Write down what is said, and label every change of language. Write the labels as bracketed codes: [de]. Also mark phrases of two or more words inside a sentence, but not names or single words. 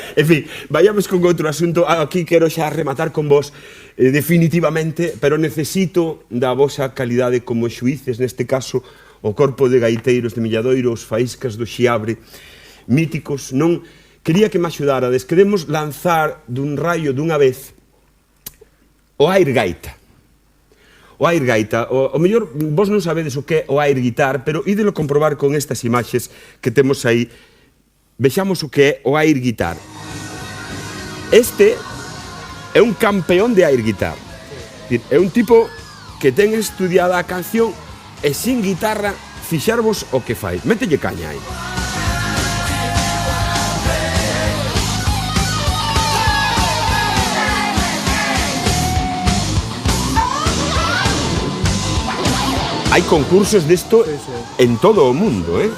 [gl] En fin, vayamos con outro asunto. Aquí quero xa rematar con vos definitivamente, pero necesito da vosa calidade como xuíces, neste caso, o corpo de gaiteiros de Milladoiro, os faíscas do Xiabre, míticos, non? Quería que me axudárades. Queremos lanzar dun raio dunha vez o air gaita. O air gaita, o mellor, vos non sabedes o que é o [en] air guitar, [gl] pero ídelo comprobar con estas imaxes que temos aí. Vexamos o que é o [en] air guitar. [gl] Este é un campeón de [en] air guitar. [gl] É un tipo que ten estudiada a canción e sin guitarra fixarvos o que fai. Mételle caña aí. Hai concursos desto en todo o mundo, eh?